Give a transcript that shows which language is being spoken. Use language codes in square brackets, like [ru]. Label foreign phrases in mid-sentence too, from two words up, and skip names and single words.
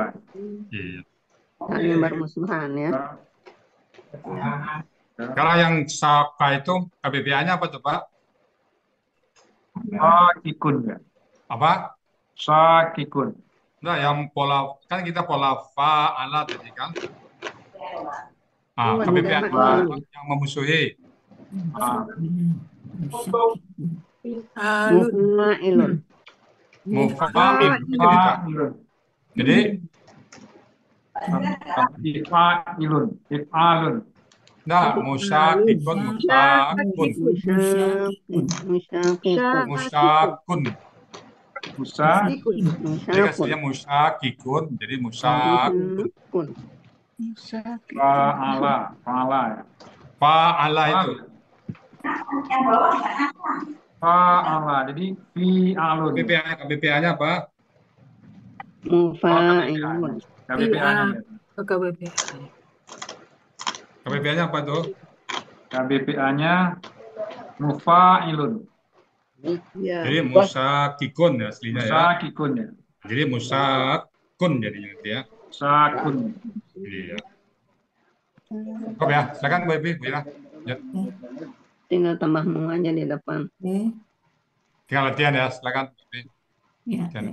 [id] Iya. Saling bermusuhan ya. Kalau yang saka itu KBPA-nya apa tuh Pak? Sakikun ya. Apa? Sakikun. Nah, yang pola kan kita pola fa'ala tadi kan? KBPA yang memusuhi. Mufa'ilun. Mufa'ilun. Jadi ifa'ilun. [ar] Nah, مشاكك، مشاك, [id] Musyakikun. musyakun. Musa, Jadi kan aslinya musyakikun, jadi musyakun. [ar] فاعل، فاعل ya. [id] Fa'ala itu. Fa'ala, jadi fi'alun. KBPA-nya apa? Mufa'ilun. KBPA-nya ya. KBPA-nya apa tuh? KBPA-nya mufa'ilun. Jadi musakikun ya aslinya ya. Musakikun ya. Jadi musakun jadinya nanti ya. Sakun. Iya. Cukup ya, silakan Bu Evi, Bu Ira. Ya. Tinggal tambah mu aja di depan. Tinggal latihan ya, silakan. Bu Evi. Ya, Latihan.